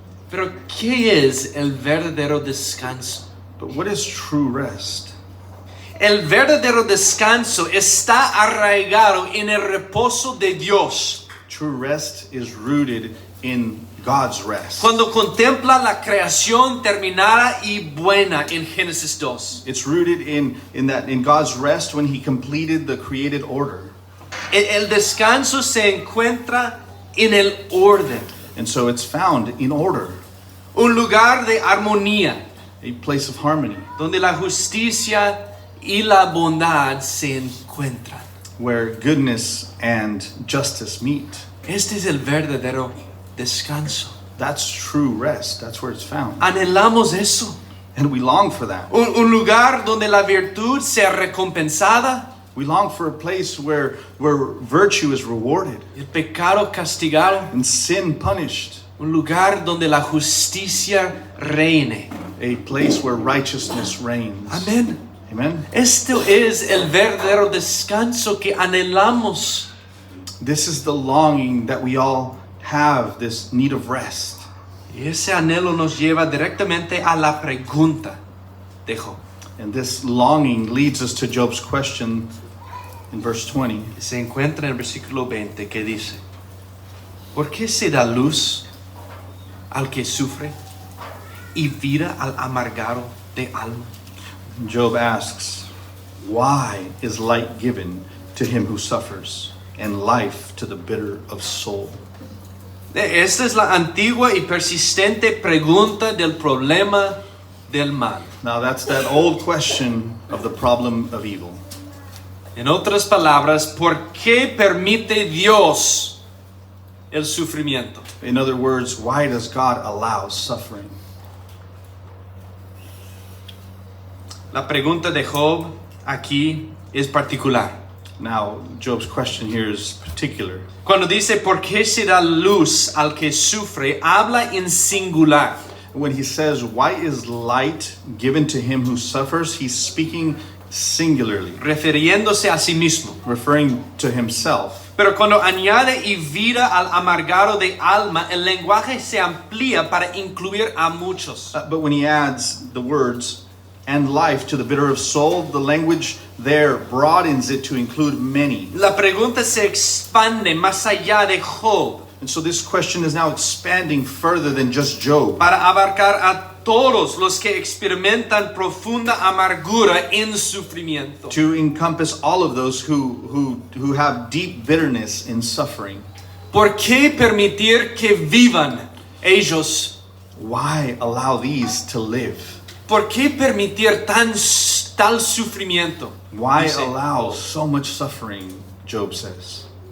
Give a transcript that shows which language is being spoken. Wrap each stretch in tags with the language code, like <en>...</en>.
<es>Pero ¿qué es el verdadero descanso?</es> <en>But what is true rest?</en> <es>El verdadero descanso está arraigado en el reposo de Dios.</es> <en>True rest is rooted in God's rest.</en> <es>Cuando contempla la creación terminada y buena en Génesis 2.</es> <en>It's rooted in God's rest when he completed the created order.</en> <es>El descanso se encuentra en el orden.</es> <en>And so it's found in order,</en> <es>Un lugar de armonía,</es> <en>a place of harmony,</en> <es>donde la justicia y la bondad se encuentran.</es> <en>where goodness and justice meet.</en> <es>Este es el verdadero descanso.</es> <en>That's true rest. That's where it's found.</en> <es>Anhelamos eso.</es> <en>And we long for that.</en> <es>Un lugar donde la virtud sea recompensada,</es> <en>We long for a place where virtue is rewarded</en> <es>el pecado castigado.</es> <en>and sin punished.</en> <es>Un lugar donde la justicia reine.</es> <en>A place where righteousness reigns.</en> <es>Amén.</es> <en>Amen?</en> <es>Esto es el verdadero descanso que anhelamos.</es> <en>This is the longing that we all have, this need of rest.</en> <es>Y ese anhelo nos lleva directamente a la pregunta de Job.</es> <en>And this longing leads us to Job's question in verse 20.</en> <es>Se encuentra en el versículo 20 que dice: ¿Por qué se da luz al que sufre y vida al amargado de alma?</es> <en>Job asks, why is light given to him who suffers, and life to the bitter of soul?</en> <es>Esta es la antigua y persistente pregunta del problema del mal.</es> <en>Now that's that old question of the problem of evil.</en> <es>En otras palabras, ¿por qué permite Dios el sufrimiento?</es> <en>In other words, why does God allow suffering?</en> <es>La pregunta de Job aquí es particular.</es> <en>Now, Job's question here is particular.</en> <es>Cuando dice ¿por qué se da luz al que sufre?, habla en singular.</es> <en>When he says, why is light given to him who suffers, he's speaking singularly,</en> <es>refiriéndose a sí mismo.</es> <en>referring to himself.</en> <es>Pero cuando añade y vida al amargado de alma, el lenguaje se amplía para incluir a muchos.</es> <en>But when he adds the words, and life to the bitter of soul, the language there broadens it to include many.</en> <es>La pregunta se expande más allá de Job</es> <en>And so this question is now expanding further than just Job,</en> <es>para abarcar a todos los que experimentan profunda amargura en sufrimiento.</es> <en>to encompass all of those who have deep bitterness in suffering.</en> <es>¿Por qué permitir que vivan ellos?</es> <en>Why allow these to live?</en> <es>¿Por qué permitir tal sufrimiento?</es> <en>Why</en> <es>Dice</es> <en>allow</en> <es>Job.</es> <en>so much suffering, Job says.</en>